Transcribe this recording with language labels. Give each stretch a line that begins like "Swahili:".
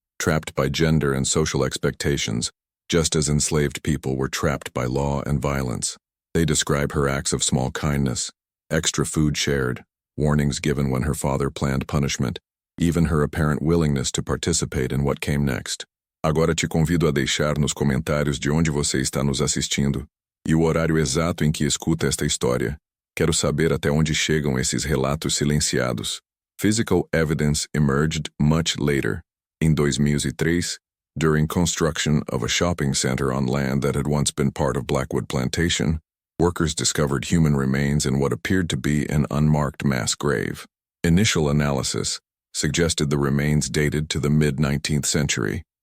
English: trapped by gender and social expectations, just as enslaved people were trapped by law and violence. They describe her acts of small kindness, extra food shared, warnings given when her father planned punishment, even her apparent willingness to participate in what came next.
Portuguese: Agora te convido a deixar nos comentários de onde você está nos assistindo e o horário exato em que escuta esta história. Quero saber até onde chegam esses relatos silenciados.
English: Physical evidence emerged much later, in 2003, during construction of a shopping center on land that had once been part of Blackwood Plantation. Workers discovered human remains in what appeared to be an unmarked mass grave. Initial analysis suggested the remains dated to the mid-19th century.